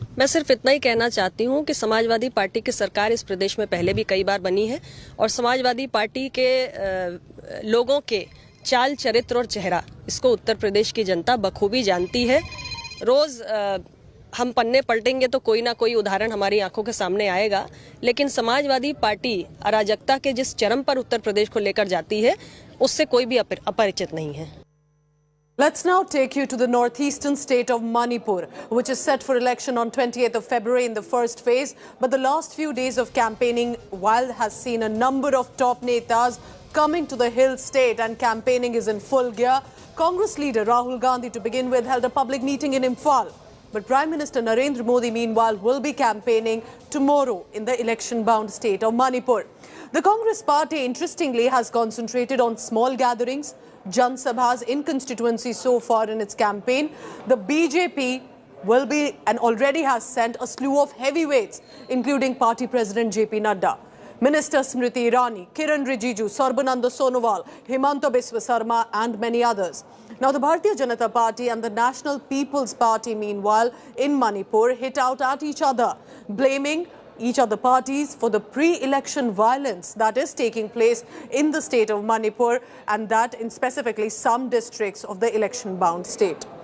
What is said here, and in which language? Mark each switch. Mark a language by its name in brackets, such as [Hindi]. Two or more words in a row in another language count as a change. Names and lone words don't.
[Hindi] मैं सिर्फ इतना ही कहना चाहती हूँ कि समाजवादी पार्टी की सरकार इस प्रदेश में पहले भी कई बार बनी है और समाजवादी पार्टी के लोगों के चाल चरित्र और चेहरा इसको उत्तर प्रदेश की जनता बखूबी जानती है। रोज हम पन्ने पलटेंगे तो कोई ना कोई उदाहरण हमारी आंखों के सामने आएगा, लेकिन समाजवादी पार्टी अराजकता के जिस चरम पर उत्तर प्रदेश को लेकर जाती है उससे कोई भी अपरिचित नहीं है। [English] Let's now take you to the northeastern state of Manipur, which is set for election on 28th of February in the first phase. But the last few days of campaigning, while has seen a number of top netas coming to the hill state and campaigning is in full gear. Congress leader Rahul Gandhi, to begin with, held a public meeting in Imphal. But Prime Minister Narendra Modi, meanwhile, will be campaigning tomorrow in the election-bound state of Manipur. The Congress party, interestingly, has concentrated on small gatherings, [Hindi] जन सभाएँ [English] in constituency so far in its campaign. The BJP will be and already has sent a slew of heavyweights, including party president JP Nadda, Minister Smriti Irani, Kiran Rijiju, Sarbananda Sonowal, Himanta Biswa Sarma and many others. Now the Bharatiya Janata Party and the National People's Party, meanwhile, in Manipur, hit out at each other, blaming each other parties for the pre-election violence that is taking place in the state of Manipur, and that in specifically some districts of the election-bound state.